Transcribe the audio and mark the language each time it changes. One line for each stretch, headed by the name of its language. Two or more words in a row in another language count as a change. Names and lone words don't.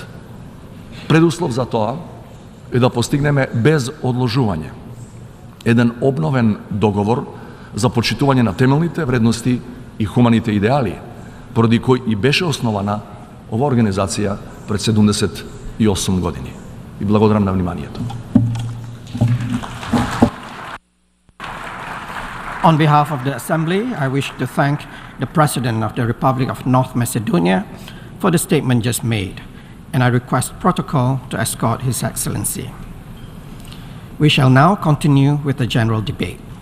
Macedonian: Предуслов за тоа е да постигнеме без одложување еден обновен договор за почитување на темелните вредности и хуманите идеали, поради кој и беше основана ова организација пред 78 години. И благодарам на вниманието.
English: On behalf of the Assembly, I wish to thank the President of the Republic of North Macedonia for the statement just made, and I request protocol to escort His Excellency. We shall now continue with the general debate.